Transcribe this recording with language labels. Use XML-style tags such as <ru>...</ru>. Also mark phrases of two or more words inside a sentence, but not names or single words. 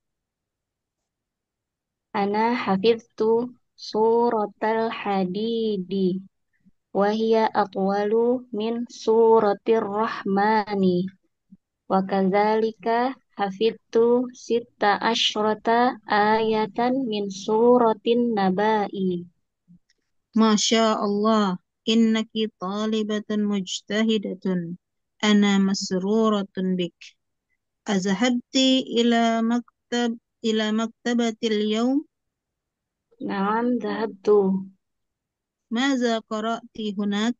<ar>أنا حفظت سورة الحديد. وهي أطول من سورة الرحمن. وكذلك حفظت ست عشرة آية من سورة النبأ. ما شاء الله، إنك طالبة مجتهدة. أنا مسرورة بك. أذهبت إلى المكتبة اليوم? نعم ذهبت. ماذا قرأت هناك?</ar>